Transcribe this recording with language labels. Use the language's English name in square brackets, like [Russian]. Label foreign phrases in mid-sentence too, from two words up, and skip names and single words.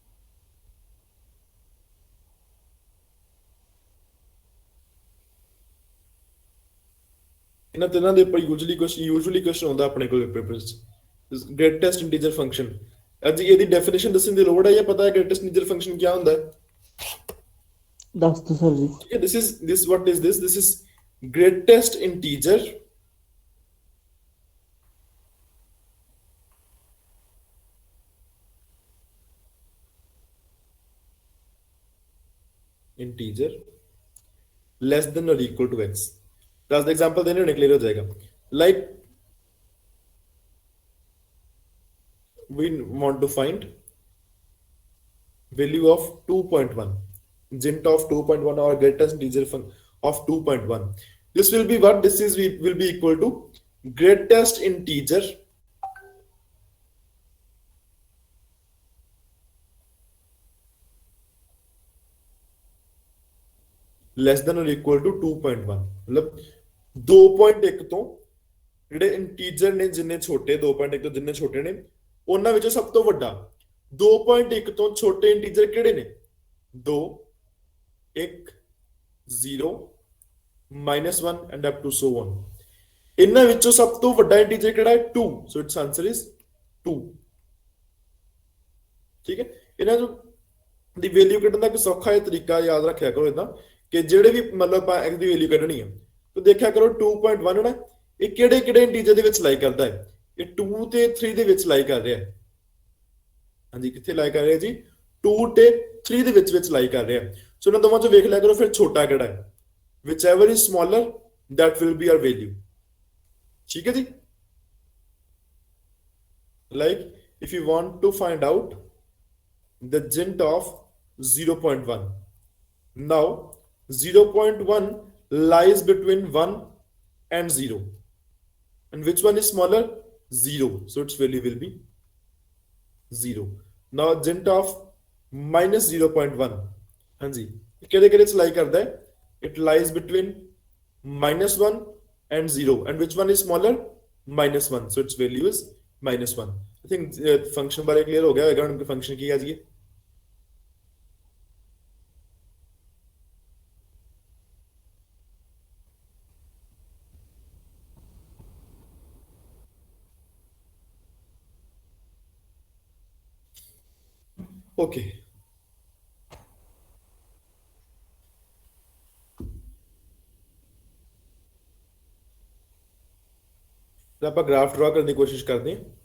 [Punjabi] ਇਹਨਾਂ ਤਿੰਨਾਂ ਦੇ ਉੱਪਰ [English] usually question [Punjabi] ਆਉਂਦਾ ਆਪਣੇ ਕੋਲ ਪੇਪਰਸ ਚ [English] greatest integer function [Punjabi] ਅੱਜ ਇਹਦੀ ਡੈਫੀਨੇਸ਼ਨ ਦੱਸਣ ਦੀ ਲੋੜ ਹੈ ਜਾਂ ਪਤਾ ਹੈ [English] greatest integer function [Punjabi] ਕੀ ਹੁੰਦਾ ਹੈ ਦੱਸ ਦੋ ਸਰ ਜੀ ਠੀਕ ਹੈ [English] this what is this is greatest integer less than or equal to x that's the example [Hindi] देने होने क्लियर हो जाएगा [English] like we want to find value of 2.1 int of 2.1 or greatest integer of 2.1 this will be what this is will be equal to greatest integer less than or equal to [Punjabi] 2.1 मतलब 2.1 ਤੋਂ ਜਿਹੜੇ ਇੰਟੀਜਰ ਨੇ ਜਿੰਨੇ ਛੋਟੇ 2.1 ਤੋਂ ਜਿੰਨੇ ਛੋਟੇ ਨੇ ਉਹਨਾਂ ਵਿੱਚੋਂ ਸਭ ਤੋਂ ਵੱਡਾ 2.1 ਤੋਂ ਛੋਟੇ ਇੰਟੀਜਰ ਕਿਹੜੇ ਨੇ 2 1 0 -1 [English] and up to so on [Punjabi] ਇਹਨਾਂ ਵਿੱਚੋਂ ਸਭ ਤੋਂ ਵੱਡਾ ਇੰਟੀਜਰ ਕਿਹੜਾ ਹੈ 2 [English] so its answer is 2 [Punjabi] ਠੀਕ ਹੈ ਇਹਨਾਂ ਦੀ ਵੈਲਿਊ ਕੱਢਣ ਦਾ ਇੱਕ ਸੌਖਾ ਜਿਹਾ ਤਰੀਕਾ ਯਾਦ ਰੱਖਿਆ ਕਰੋ ਇਦਾਂ ਕਿ ਜਿਹੜੇ ਵੀ ਮਤਲਬ ਆਪਾਂ x ਦੀ ਵੈਲਿਊ ਕੱਢਣੀ ਹੈ ਤਾਂ ਦੇਖਿਆ ਕਰੋ 2.1 ਨਾ ਇਹ ਕਿਹੜੇ ਇੰਟੀਜਰ ਦੇ ਵਿੱਚ ਲਾਈ ਕਰਦਾ ਹੈ ਇਹ 2 ਤੇ 3 ਦੇ ਵਿੱਚ ਲਾਈ ਕਰ ਰਿਹਾ ਹੈ ਹਾਂਜੀ ਕਿੱਥੇ ਲਾਈ ਕਰ ਰਿਹਾ ਜੀ 2 ਤੇ 3 ਦੇ ਵਿੱਚ ਲਾਈ ਕਰ ਰਿਹਾ ਸੋ ਇਹਨਾਂ ਦੋਵਾਂ ਚੋਂ ਵੇਖ ਲਿਆ ਕਰੋ ਫਿਰ ਛੋਟਾ ਕਿਹੜਾ ਹੈ [English] whichever is smaller that will be our value [Punjabi] ਠੀਕ ਹੈ ਜੀ [English] like if you want to find out the int of 0.1 now 0.1 lies between 1 and 0 and which one is smaller 0 so its value will be 0 now int of minus 0.1 [Punjabi] ਹਾਂਜੀ ਕਿਹਦੇ ਕਿਹਦੇ ਚ ਲਾਈ ਕਰਦਾ ਹੈ [English] it lies between -1 and 0 and which one is smaller -1 so its value is -1। I think [Hindi] फंक्शन बारे क्लियर हो गया होगा उनके फंक्शन की है जी। ओके तो आप [English] graph draw [Hindi] करने की कोशिश करते हैं।